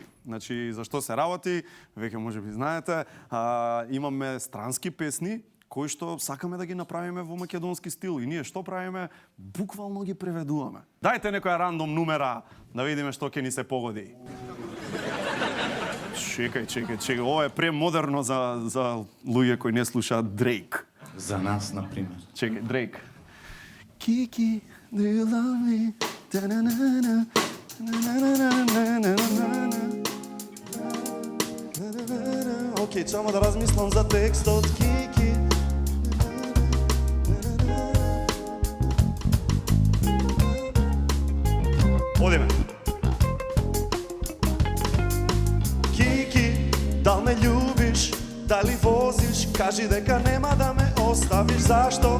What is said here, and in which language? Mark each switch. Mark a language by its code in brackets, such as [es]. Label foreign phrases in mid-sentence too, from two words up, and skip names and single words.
[mk] Значи, за што се работи, веќе можеби знаете, имаме странски песни кои што сакаме да ги направиме во македонски стил и ние што правиме? Буквално ги преведуваме. Дајте некоја рандом numera да видиме што ќе ни се погоди. Чекај. Ова е премодерно за луѓе кои не слушаат Дрейк. За нас, например. Чекај, Дрейк. [en] Kiki, do you love me? Da-na-na-na, da-na-na-na-na-na-na-na. [mk] Океј, само да размислам за текстот, Kiki. Одиме. Kiki, дал ме љубиш, дали возиш, кажи дека нема да ме оставиш, зашто?